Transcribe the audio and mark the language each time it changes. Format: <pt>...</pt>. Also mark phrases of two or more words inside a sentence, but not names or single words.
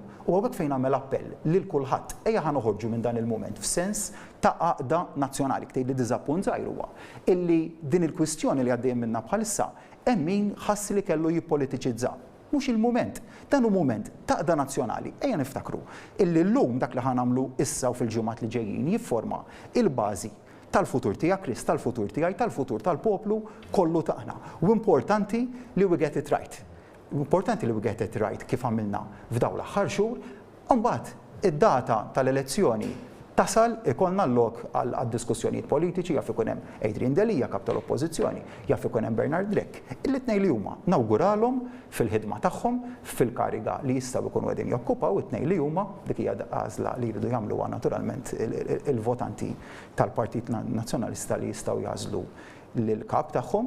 <mt>U hawnhekk fejn nagħmel appell lil kulħadd ejja ħanoħorġu minn dan il-mument f'sens ta' għaqda nazzjonali tgħid li diżappunt żgħir huwa illi din il-kwistjoni li għaddejjem minnha bħalissa hemm min ħass li kellu jippolitiċizza. Mhux il-mument, dan hu mument ta' għaqda nazzjonali. Ejja niftakru illi llum dak li ħanamlu issa u fil-ġimgħat li ġejjin jifforma il-bażi tal-futur tiegħek Chris, tal-futur tiegħi, tal-futur tal-poplu kollu tagħna. U importanti li</mt> <en>we get it right.</en> <mt>Importanti li</mt> <en>we get it right</en> <mt>kif għamilna f'dawn l-aħħar xhur, u mbagħad id-data tal-elezzjoni tasal ikollna l-lok għad-diskussjonijiet politiċi, jaf ikun hemm Adrian Delija kap tal-Oppożizzjoni, jaf ikun hemm Bernard Drek. Il-tnejn li huma nawguralhom fil-ħidma tagħhom fil-kariga li jistgħu jkunu qegħdin jokkupaw, it-tnejn li huma dik hija għażla li jridu jagħmluha naturalment il-votanti tal-Partit Nazzjonalista li jistgħu jażlu lill-kap tagħhom.</mt>